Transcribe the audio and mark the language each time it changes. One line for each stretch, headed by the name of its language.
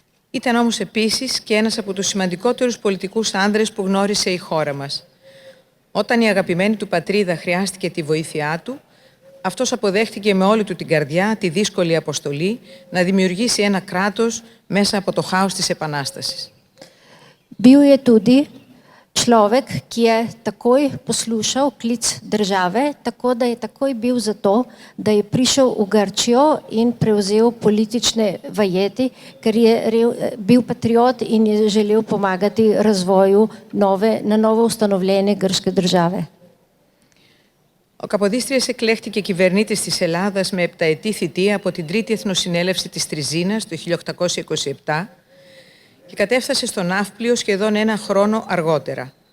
Greek: Ήταν όμως επίσης και ένας από τους σημαντικότερους πολιτικούς άνδρες που γνώρισε η χώρα μας. Όταν η αγαπημένη του πατρίδα χρειάστηκε τη βοήθειά του, αυτός αποδέχτηκε με όλη του την καρδιά τη δύσκολη αποστολή να δημιουργήσει ένα κράτος μέσα από το χάος της Επανάστασης.
Slovenian: Bil je tudi človek, ki je takoj poslušal klic države, tako da je takoj bil za to, da je prišel v Grčijo in prevzel politične vajeti, ker je bil patriot in je želel pomagati razvoju na novo ustanovljene grške države.
Greek: Ο Καποδίστριας εκλέχτηκε κυβερνήτης της Ελλάδας με επταετή θητεία από την Τρίτη Εθνοσυνέλευση της Τριζίνας το 1827 και κατέφτασε στο Ναύπλιο σχεδόν ένα χρόνο αργότερα.